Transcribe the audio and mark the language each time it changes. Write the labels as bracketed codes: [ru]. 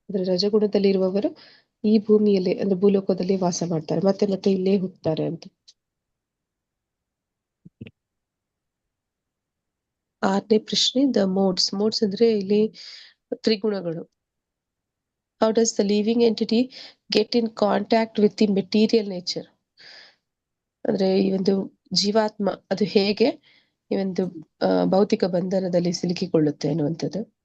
[kn] ರಜಗುಣದಲ್ಲಿ ಇರುವವರು ಈ ಭೂಮಿಯಲ್ಲಿ ಅಂದ್ರೆ ಭೂಲೋಕದಲ್ಲಿ ವಾಸ ಮಾಡ್ತಾರೆ, ಮತ್ತೆ ಮತ್ತೆ ಇಲ್ಲೇ ಹೋಗ್ತಾರೆ ಅಂತ. 6ನೇ ಪ್ರಶ್ನೆ, ದ ಮೋಡ್ಸ್ ಅಂದ್ರೆ ಇಲ್ಲಿ ತ್ರಿಗುಣಗಳು. [en] How does the living entity get in contact with the material nature? [kn] ಅಂದ್ರೆ ಈ ಒಂದು ಜೀವಾತ್ಮ ಅದು ಹೇಗೆ ಈ ಒಂದು ಭೌತಿಕ ಬಂಧನದಲ್ಲಿ ಸಿಲುಕಿಕೊಳ್ಳುತ್ತೆ ಅನ್ನುವಂಥದ್ದು.